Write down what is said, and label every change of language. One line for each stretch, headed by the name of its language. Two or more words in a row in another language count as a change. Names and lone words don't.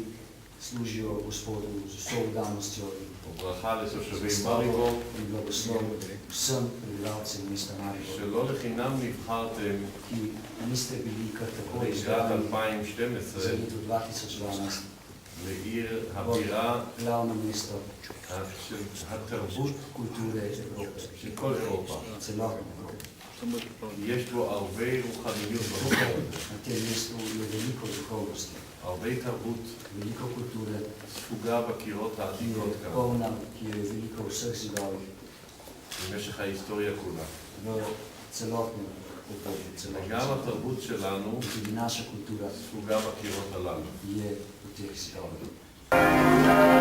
Hebrew: וברכה לתושבי מריבור שלא לחינם נבחרתם לקראת 2012 לעיר הבירה
Slovenian: glavno mesto
Hebrew: של התרבות
Slovenian: kulture Evrope,
Hebrew: של כל אירופה.
Slovenian: celotne Evrope.
Hebrew: יש בו הרבה רוחניות במקום,
Slovenian: Na tem mestu je veliko duhovnosti,
Hebrew: הרבה תרבות
Slovenian: veliko kulture,
Hebrew: ספוגה בקירות
Slovenian: ki
Hebrew: העתיקות
Slovenian: je
Hebrew: כאן,
Slovenian: polna, ki je veliko v vseh zidovih,
Hebrew: במשך ההיסטוריה כולה.
Slovenian: v celotnem obdobju, celotnem
Hebrew: וגם
Slovenian: svetu.
Hebrew: התרבות שלנו
Slovenian: In tudi naša kultura
Hebrew: ספוגה בקירות הללו.
Slovenian: je v teh zidovih.